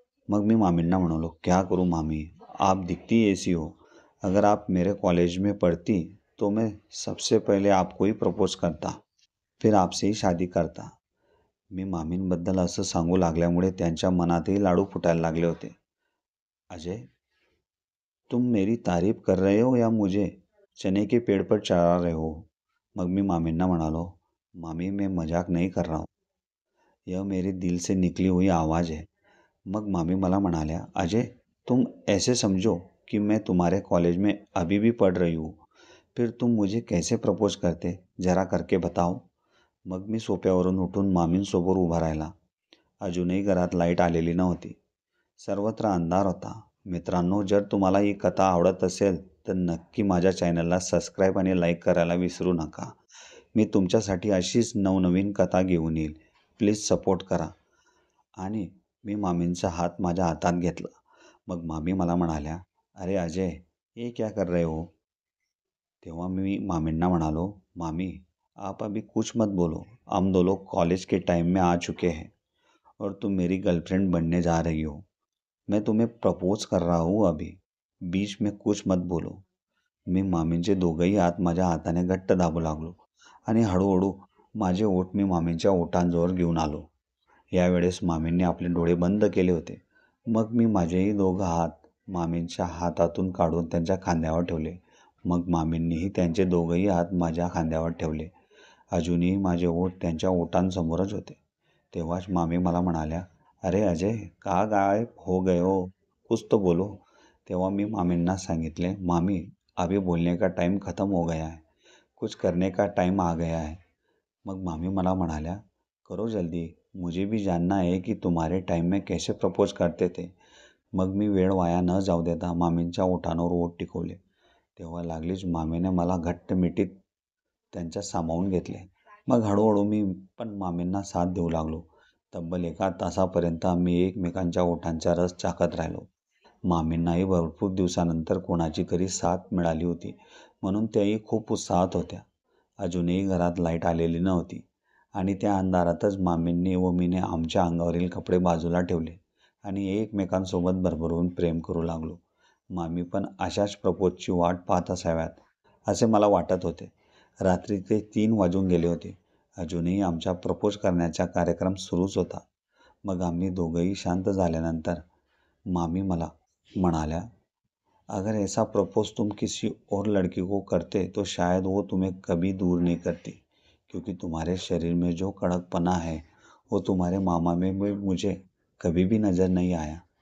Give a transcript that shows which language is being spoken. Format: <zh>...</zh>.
<mr>मग मी मामींना म्हणालो,</mr> <hi>क्या करूँ मामी, आप दिखती ऐसी हो. अगर आप मेरे कॉलेज में पढ़ती तो मैं सबसे पहले आपको ही प्रपोज करता, फिर आपसे ही शादी करता.</hi> <mr>मी मामींबद्दल असं सांगू लागल्यामुळे त्यांच्या मनातही लाडू फुटायला लागले होते.</mr> <hi>अजय तुम मेरी तारीफ कर रहे हो या मुझे चने के पेड़ पर चढ़ा रहे हो.</hi> <mr>मग मी मामींना म्हणालो,</mr> <hi>मामी मैं मजाक नहीं कर रहा हूँ, यह मेरे दिल से निकली हुई आवाज़ है.</hi> <mr>मग मामी मला म्हणाल्या,</mr> <hi>अजय तुम ऐसे समझो कि मैं तुम्हारे कॉलेज में अभी भी पढ़ रही हूँ, फिर तुम मुझे कैसे प्रपोज करते, जरा करके बताओ.</hi> <mr>मग मी सोफ्यावरून उठून मामींसमोर उभा राहिला. अजूनही घरात लाईट आलेली नव्हती. सर्वत्र अंधार होता. मित्रांनो, जर तुम्हाला ही कथा आवडत असेल तर नक्की माझ्या चॅनलला सबस्क्राईब आणि लाईक करायला विसरू नका. मी तुमच्यासाठी अशीच नवनवीन कथा घेऊन येईल. प्लीज सपोर्ट करा. आणि मी मामींचा हात माझ्या हातात घेतला. मग मामी मला म्हणाल्या,</mr> <hi>अरे अजय ये क्या कर रहे हो.</hi> <mr>तेव्हा मी मामींना म्हणालो,</mr> <hi>मामी आप अभी कुछ मत बोलो, हम दो लोग कॉलेज के टाइम में आ चुके हैं और तुम मेरी गर्लफ्रेंड बनने जा रही हो. मैं तुम्हें प्रपोज कर रहा हूँ अभी, बीच में कुछ मत बोलो.</hi> <mr>मी मामींचे दोघंही हात माझ्या हाताने घट्ट दाबू लागलो आणि हळूहळू माझे ओठ मी मामींच्या ओठांजवळ घेऊन आलो. यावेळेस मामींनी आपले डोळे बंद केले होते. मग मी माझेही दोघं हात मामींच्या हातातून काढून त्यांच्या खांद्यावर ठेवले. मग मामींनीही त्यांचे दोघंही हात माझ्या खांद्यावर ठेवले. अजूनही माझे ओठ त्यांच्या ओठांसमोरच होते. तेव्हाच मामी मला म्हणाल्या,</mr> <hi>"अरे अजय, का गायब हो गए हो? कुछ तो बोलो."</hi> <mr>तेव्हा मी मामींना सांगितले,</mr> <hi>"मामी, अभी बोलने का टाइम खत्म हो गया है. कुछ करने का टाइम आ गया है."</hi> <mr>मग मामी मला म्हणाल्या,</mr> <hi>"करो जल्दी, मुझे भी जानना है कि तुम्हारे टाइम में कैसे प्रपोज करते थे."</hi> <mr>मग मी वेळ वाया न जाऊ देता मामींच्या ओठांवर ओठ टिकवले. तेव्हा लागलीच मामीने मला घट्ट मिठीत त्यांच्यात सामावून घेतले. मग हळूहळू मी पण मामींना साथ देऊ लागलो. तब्बल 1 तासापर्यंत आम्ही एकमेकांच्या ओठांचा रस चाखत राहिलो. मामींनाही भरपूर दिवसानंतर कोणाची तरी साथ मिळाली होती, म्हणून त्याही खूप उत्साहात होत्या. अजूनही घरात लाईट आलेली नव्हती आणि त्या अंधारातच मामींनी व मीने आमच्या अंगावरील कपडे बाजूला ठेवले आणि एकमेकांसोबत भरभरून प्रेम करू लागलो. मामी पण अशाच प्रपोजची वाट पाहत असाव्यात, असे मला वाटत होते. रात्रीचे 3 वाजून गेले होते. अजूनही आमचा प्रपोज करण्याचा कार्यक्रम सुरूच होता. मग आम्ही दोघंही शांत झाल्यानंतर मामी मला म्हणाल्या,</mr> <hi>"अगर ऐसा प्रपोज तुम किसी और लड़की को करते तो शायद वो तुम्हें कभी दूर नहीं करती, क्योंकि तुम्हारे शरीर में जो कड़कपना है वो तुम्हारे मामा में भी मुझे कभी भी नज़र नहीं आया.</hi>